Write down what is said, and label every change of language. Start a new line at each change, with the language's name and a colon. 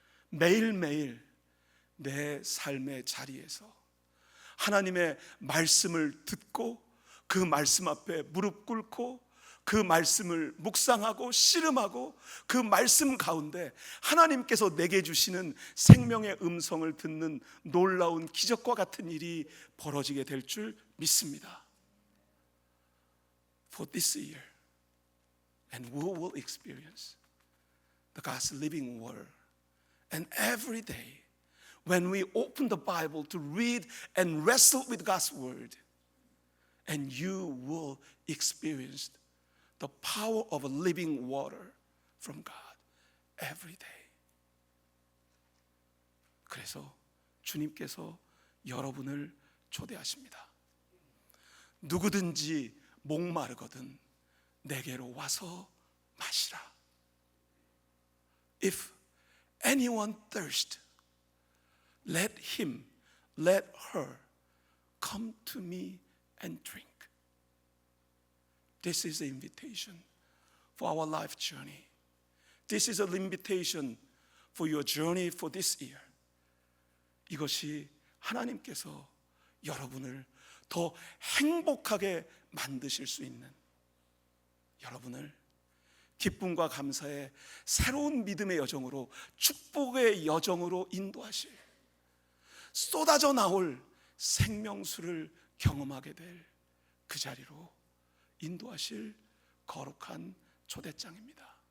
Korean: 매일매일 내 삶의 자리에서 하나님의 말씀을 듣고 그 말씀 앞에 무릎 꿇고 그 말씀을 묵상하고 씨름하고 그 말씀 가운데 하나님께서 내게 주시는 생명의 음성을 듣는 놀라운 기적과 같은 일이 벌어지게 될 줄 믿습니다.
English: For this year, and we will experience the God's living word. And every day, when we open the Bible to read and wrestle with God's word, and you will experience the power of living water from God every day.
Korean: 그래서 주님께서 여러분을 초대하십니다. 누구든지 목마르거든 내게로 와서 마시라.
English: If anyone thirst, let him, let her come to me and drink. This is the invitation for our life journey. This is an invitation for your journey for this year.
Korean: 이것이 하나님께서 여러분을 더 행복하게 만드실 수 있는, 여러분을 기쁨과 감사의 새로운 믿음의 여정으로, 축복의 여정으로 인도하실, 쏟아져 나올 생명수를 경험하게 될 그 자리로 인도하실 거룩한 초대장입니다.